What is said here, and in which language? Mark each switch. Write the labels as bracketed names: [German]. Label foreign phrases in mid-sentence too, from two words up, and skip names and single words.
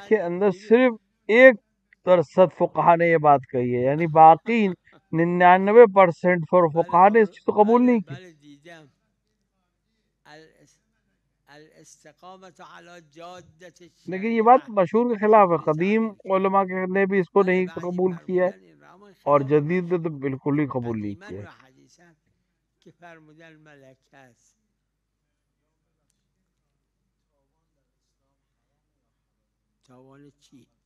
[Urdu] اس کے اندر [Persian] میگه [Urdu] صرف 1% فقہا نے یہ بات کہی ہے، یعنی باقی 99% [Persian] بله [Urdu] فقہا نے اس چیز کو قبول [Persian] بله [Urdu] نہیں کی. [Persian] بله دیدم [Arabic] الاستقامت علی جادت [Urdu] لیکن یہ بات [Arabic] الشریعه [Urdu] مشہور کے خلاف ہے. [Persian] اینجوری [Urdu] قدیم [Persian] تعبیر کرد [Urdu] علماء نے بھی اس کو [Persian] بله [Urdu] نہیں [Persian] بعضی [Urdu] قبول کیا ہے، [Persian] فرمودن این را اما [Urdu] اور [Persian] خلاف [Urdu] جدید نے تو [Persian] مشهور [Urdu] بالکل ہی قبول نہیں [Persian] قدیما [Urdu] کیا ہے. [Persian] و حدیثا که فرمودن ملکه است تاوان چی؟